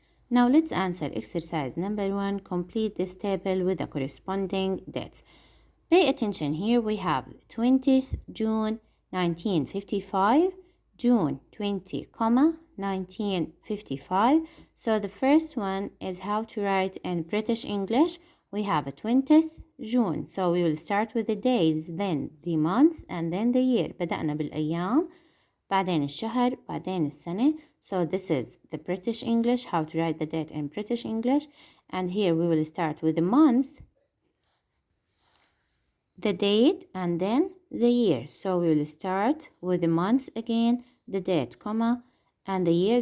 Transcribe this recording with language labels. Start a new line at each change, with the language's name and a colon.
English: Now let's answer exercise number 1. Complete this table with the corresponding dates. Pay attention, here we have 20th June 1955, June 20, 1955. So the first one is how to write in British English. We have a 20th June. So we will start with the days, then the month, and then the year.
Arabic: بدأنا بالأيام، بعدين الشهر، بعدين السنة.
English: So this is the British English, how to write the date in British English. And here we will start with the month, the date, and then the year. So we will start with the month again, the date, comma, and the year.